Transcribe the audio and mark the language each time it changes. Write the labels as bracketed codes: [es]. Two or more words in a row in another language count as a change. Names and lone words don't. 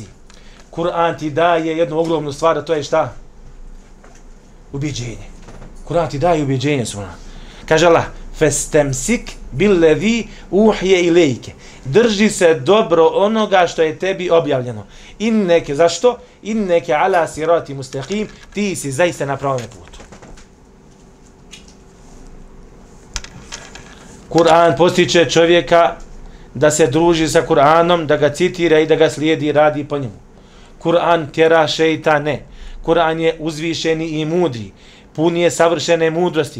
[bs] Kur'an ti daje jednu ogromnu stvar, a to je šta? Ubjeđenje. Kur'an ti daje ubjeđenje. Kaže Allah, [ar] فاستمسك بالذي أوحي إليك. [bs] Drži se dobro onoga što je tebi objavljeno. [ar] إنك، zašto? إنك على صراط مستقيم, [bs] ti si zaista na pravom putu. Kur'an postiče čovjeka da se druži sa Kur'anom, da ga citira i da ga slijedi i radi po njemu. Kur'an tjera šeitane. Kur'an je uzvišeni i mudri. Pun je savršene mudrosti.